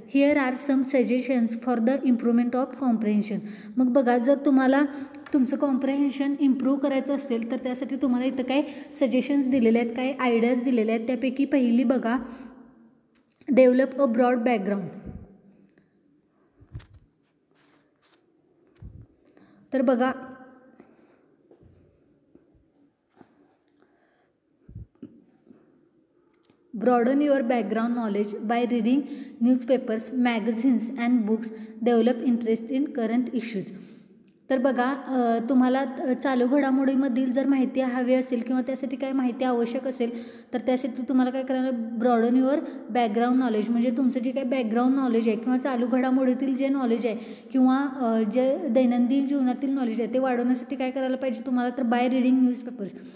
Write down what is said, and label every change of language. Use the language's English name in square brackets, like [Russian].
[English] Here are some suggestions for the improvement of comprehension. [Marathi] मग बघा, जर तुम्हाला तुमचं कॉम्प्रेन्शन इम्प्रूव्ह करायचं असेल तर त्यासाठी तुम्हाला इथं काही सजेशन्स दिलेले आहेत, काही आयडियाज दिलेले आहेत. त्यापैकी पहिली बघा, [English] Develop a broad background. [Marathi] तर बघा, [English] broaden your background knowledge by reading newspapers, magazines and books. Develop interest in current issues. [Marathi] तर बघा, तुम्हाला चालू घडामोडीमधील जर माहिती हवी असेल किंवा त्यासाठी काय माहिती आवश्यक असेल तर त्यासाठी तुम्हाला काय करायला, [English] broaden your background knowledge [Marathi] म्हणजे तुमचं जे काही बॅकग्राऊंड नॉलेज आहे किंवा चालू घडामोडीतील जे नॉलेज आहे किंवा जे दैनंदिन जीवनातील नॉलेज आहे ते वाढवण्यासाठी काय करायला पाहिजे तुम्हाला तर [English] By reading newspapers.